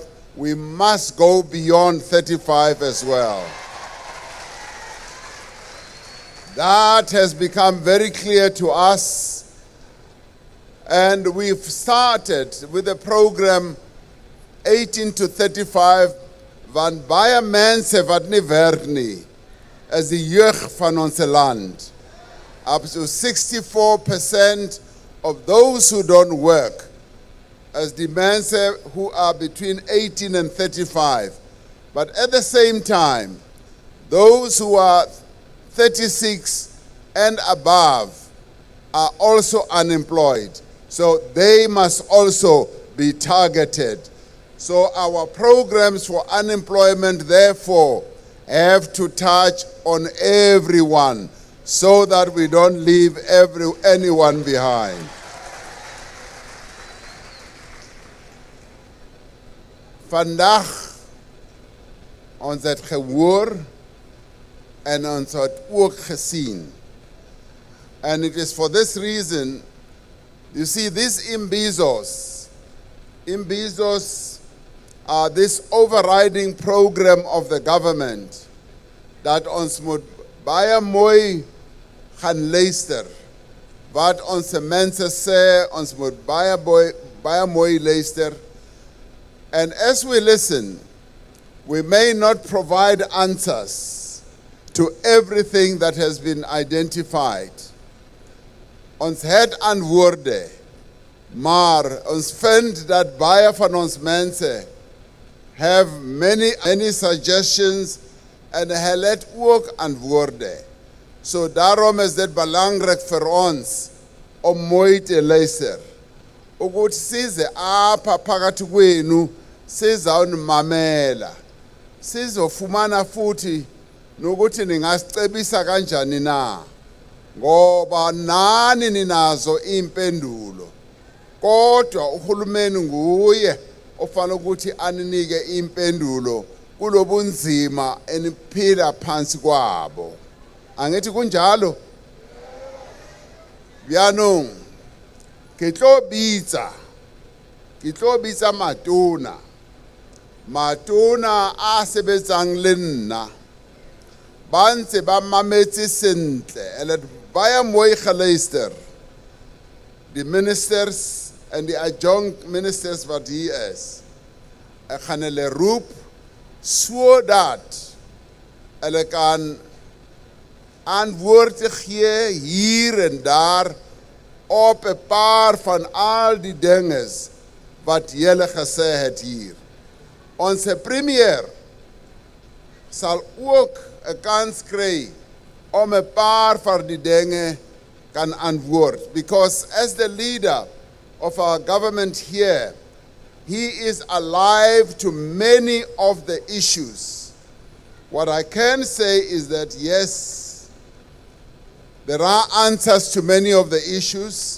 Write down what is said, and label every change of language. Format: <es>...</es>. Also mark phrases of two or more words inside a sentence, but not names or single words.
<en>We must go beyond 35 as well. That has become very clear to us. And we've started with a program 18 to 35,</en> <af>van baie mense wat nie werk nie, as die jeug van ons land.</af> <en>Up to 64% of those who don't work, as the mense who are between 18 and 35. But at the same time, those who are 36 and above are also unemployed. So they must also be targeted. So our programs for unemployment, therefore, have to touch on everyone so that we don't leave anyone behind.</en> <af>Vandaag, ons het gehoor en ons het ook gesien.</af> <en>And it is for this reason, you see, these Imbizos are this overriding program of the government that</en> <af>ons moet baie mooi gaan luister. Wat ons mense sê, ons moet baie mooi luister.</af> <en>And as we listen, we may not provide answers to everything that has been identified.</en> <af>Ons het antwoorde, maar ons vind dat baie van ons mense</af> <en>have many suggestions</en> <af>en hulle het ook antwoorde. So daarom is dit belangrik vir ons om mooi te luister.</af> <zu>Ukuthi size apha phakathi kwenu sizawunimamela. Sizofumana futhi nokuthi ningasicebisa kanjani na. Ngoba nani ninazo impendulo. Kodwa uhulumeni nguye ofana ukuthi aninike impendulo kulobunzima eniphila phansi kwabo. Angithi kunjalo?</zu> <st>Bianong ke tlo bitsa matona a sebetsang le nna ba ntse ba mametse sentle ele</st> <af>baya mooi geluister.</af> <en>The ministers and the adjunct ministers</en> <af>wat hier is, ek gaan hulle roep sodat hulle kan antwoorde gee hier en daar op 'n paar van al die dinges wat julle gesê het hier. Ons premier sal ook 'n kans kry om 'n paar van die dinge kan antwoord,</af> <en>because as the leader of our government here, he is alive to many of the issues. What I can say is that yes, there are answers to many of the issues.</en>